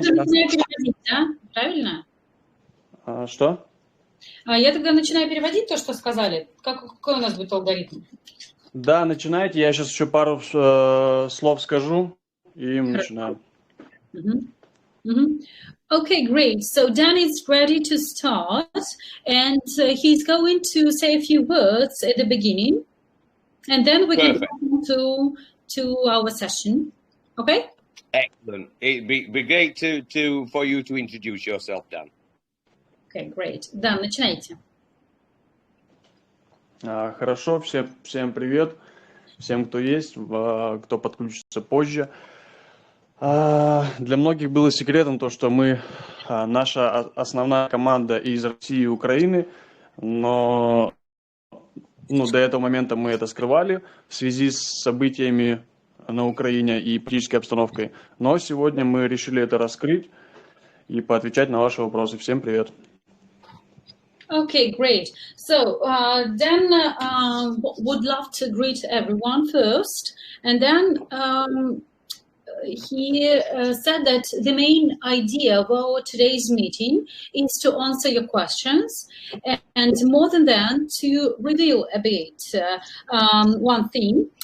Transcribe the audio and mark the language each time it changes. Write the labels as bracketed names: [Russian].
[Russian] тогда начинаю переводить, да? Правильно? Что? Я тогда начинаю переводить то, что сказали. Какой у нас будет алгоритм? Да, начинайте. Я сейчас еще пару слов скажу, и мы начинаем. [English] Okay, great. So Dan is ready to start, and he's going to say a few words at the beginning, and then we can go to our session. Okay? Excellent. It'd be great for you to introduce yourself, Dan. Okay, great. [Russian] Dan, начинайте. Хорошо, всем привет, всем, кто есть, кто подключится позже. Для многих было секретом то, что наша основная команда из России и Украины, но до этого момента мы это скрывали в связи с событиями на Украине и политической обстановкой. Но сегодня мы решили это раскрыть и поотвечать на ваши вопросы. Всем привет. [English] Okay, great. So Dan would love to greet everyone first, and then he said that the main idea of our today's meeting is to answer your questions, and more than that, to reveal a bit one thing.